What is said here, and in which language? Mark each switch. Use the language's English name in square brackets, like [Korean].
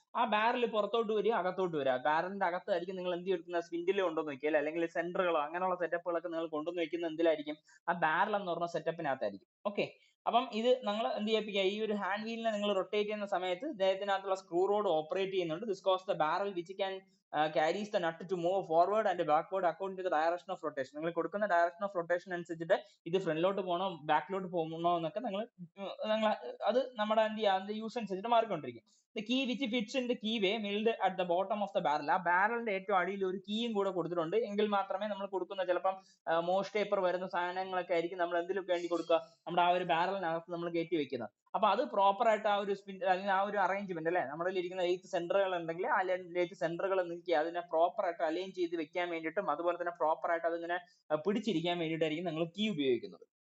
[Malayalam] ആ ബാരൽ പുറത്തോട്ട് വരിക, അകത്തോട്ട് വരിക. ബാരലിന്റെ അകത്തായിരിക്കും നിങ്ങൾ എന്ത് ചെയ്യുന്ന, സ്പിൻഡിൽ കൊണ്ടുവന്ന് വെക്കുക അല്ലെ, അല്ലെങ്കിൽ സെന്ററുകളോ അങ്ങനെയുള്ള സെറ്റപ്പുകളൊക്കെ നിങ്ങൾ കൊണ്ടുവന്ന് വെക്കുന്ന എന്തിലായിരിക്കും, ആ ബാരൽ എന്ന് പറഞ്ഞ സെറ്റപ്പിനകത്തായിരിക്കും. ഓക്കെ, അപ്പം ഇത് നിങ്ങൾ എന്ത് ചെയ്യിപ്പിക്കുക, ഈ ഒരു ഹാൻഡ് വീലിനെ നിങ്ങൾ റൊട്ടേറ്റ് ചെയ്യുന്ന സമയത്ത് ഇദ്ദേഹത്തിനകത്തുള്ള സ്ക്രൂ റോഡ് ഓപ്പറേറ്റ് ചെയ്യുന്നുണ്ട്. [English] This causes the barrel which can carries the nut to move forward and backward according to the direction of rotation. [Malayalam] നിങ്ങൾ കൊടുക്കുന്ന ഡയറക്ഷൻ ഓഫ് റൊട്ടേഷൻ അനുസരിച്ചിട്ട് ഇത് ഫ്രണ്ടിലോട്ട് പോകണോ ബാക്കിലോട്ട് പോകണോ എന്നൊക്കെ നിങ്ങൾ അത് നമ്മുടെ എന്ത് ചെയ്യുക, അതിന്റെ യൂസ് അനുസരിച്ചിട്ട് മാറിക്കൊണ്ടിരിക്കും. [English] The key which fits in the key way milled at the bottom of the barrel. [Malayalam] ആ ബാരലിന്റെ ഏറ്റവും അടിയിൽ ഒരു കീയും കൂടെ കൊടുത്തിട്ടുണ്ട്. എങ്കിൽ മാത്രമേ നമ്മൾ കൊടുക്കുന്ന ചിലപ്പം മോസ്റ്റ് ടേപ്പർ വരുന്ന സാധനങ്ങളൊക്കെ ആയിരിക്കും നമ്മൾ എന്തിനൊക്കെ വേണ്ടി കൊടുക്കുക, നമ്മുടെ ആ ഒരു ബാരലിനകത്ത് നമ്മൾ കയറ്റി വെക്കുന്നത്. അപ്പൊ അത് പ്രോപ്പർ ആയിട്ട് ആ ഒരു സ്പിൻ അല്ലെങ്കിൽ ആ ഒരു അറേഞ്ച്മെന്റ് അല്ലെ, നമ്മുടെ ഇരിക്കുന്ന 8 സെന്ററുകൾ ഉണ്ടെങ്കിൽ ആ 8 സെന്ററുകൾ നീക്കി അതിനെ പ്രോപ്പർ ആയിട്ട് അലൈൻ ചെയ്ത് വെക്കാൻ വേണ്ടിയിട്ടും അതുപോലെ തന്നെ പ്രോപ്പർ ആയിട്ട് അതിങ്ങനെ പിടിച്ചിരിക്കാൻ വേണ്ടിയിട്ടായിരിക്കും നിങ്ങൾ കീ ഉപയോഗിക്കുന്നത്.